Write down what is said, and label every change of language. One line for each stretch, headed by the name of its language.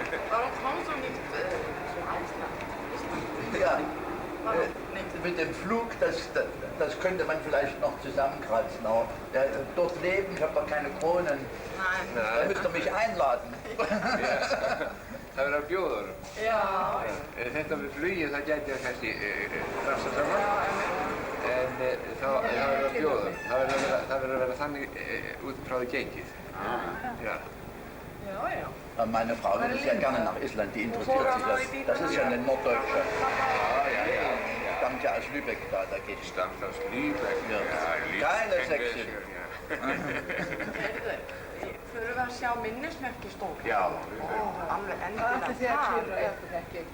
German: Warum kommst du nicht zu Island? Ja. Mit dem Flug, das könnte man vielleicht noch zusammenkratzen, aber dort leben, ich habe doch keine Kronen. Nein. Da müsst ihr mich einladen. Ja.
Icelandic: Það verður að bjóða honum. Já. Þetta með flugið, það gæti kannski rafsa saman. En það verður að bjóða honum. Það verður að vera þannig út frá því gengið.
German: Ja. Ja. Meine Frau ist ja gerne nach Island, die interessiert sich das. Das ist ja eine Norddeutsche. Ja. Stammt ja aus Lübeck da geht es. Stammt aus Lübeck, ja. Keine Sächsin.
Icelandic: Þurfum við að sjá minnismerkistól? Já. Alveg endilega. Það er að klifra upp, ekki?